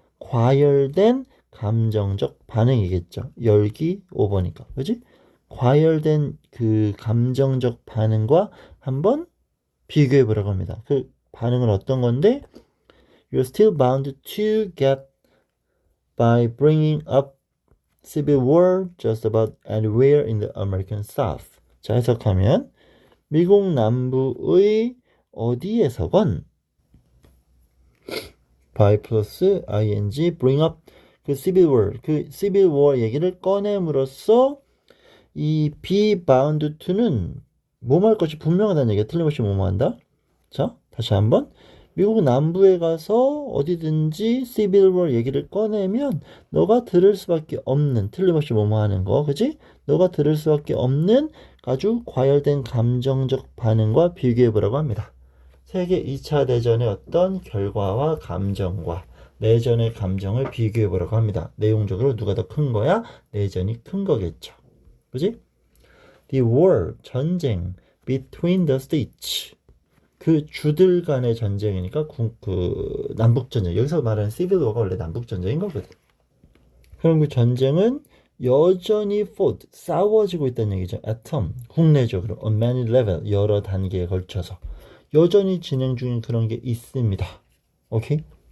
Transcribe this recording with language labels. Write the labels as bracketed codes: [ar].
[ko] 과열된 감정적 반응이겠죠. 열기 5번이니까. 그지? 과열된 그 감정적 반응과 한번 비교해 보라고 합니다. 그 반응은 어떤 건데? [en] You're still bound to get by bringing up civil war just about anywhere in the American South. [ko] 자, 해석하면 미국 남부의 어디에서건 by 플러스 ing [en] bring up [ko] 그 civil war 그 civil war 얘기를 꺼냄으로써 이 be bound to는 뭐할 것이 분명하다는 얘기가 틀림없이 뭐뭐 한다. 자, 다시 한번 미국 남부에 가서 어디든지 civil war 얘기를 꺼내면 너가 들을 수밖에 없는 틀림없이 뭐뭐 하는 거 그지? 너가 들을 수밖에 없는 아주 과열된 감정적 반응과 비교해보라고 합니다. 세계 2차 대전의 어떤 결과와 감정과 내전의 감정을 비교해보라고 합니다. 내용적으로 누가 더 큰 거야? 내전이 큰 거겠죠. 그지? [en] The war, 전쟁, between the states. [ko] 그 주들 간의 전쟁이니까 그 남북전쟁. 여기서 말하는 civil war가 원래 남북전쟁인 거거든. 그럼 그 전쟁은 여전히 fought, 싸워지고 있다는 얘기죠. atom, 국내적으로 [en] on many level, [ko] 여러 단계에 걸쳐서 여전히 진행 중인 그런 게 있습니다. 오케이?